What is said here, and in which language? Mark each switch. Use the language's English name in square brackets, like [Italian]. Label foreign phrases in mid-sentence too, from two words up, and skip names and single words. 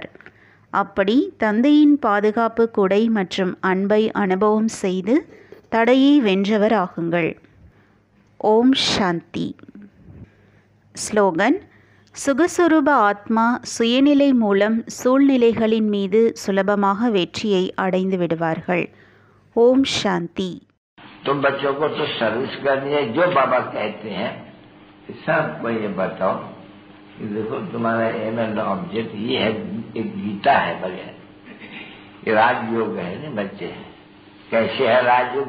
[Tamil] அப்படி தந்தையின் பாதுகாப்பு குடை மற்றும் அன்பை அனுபவம் செய்து தடையை வென்றவர் ஆகுங்கள். ஓம் சாந்தி. ஸ்லோகன். சுகஸ்வரூப ஆத்மா சுயநிலை மூலம் சூழ்நிலைகளின் மீது சுலபமாக வெற்றியை அடைந்து விடுவார்கள். ஓம் சாந்தி. [Hindi] तुम बच्चों को तो सर्विस करनी है, जो बाबा कहते हैं सबको ये बताओ कि देखो तुम्हारा [English] aim and object [Hindi] ये है, एक गीता है बढ़िया, ये राजयोग है ना बच्चे। कैसे है राजयोग?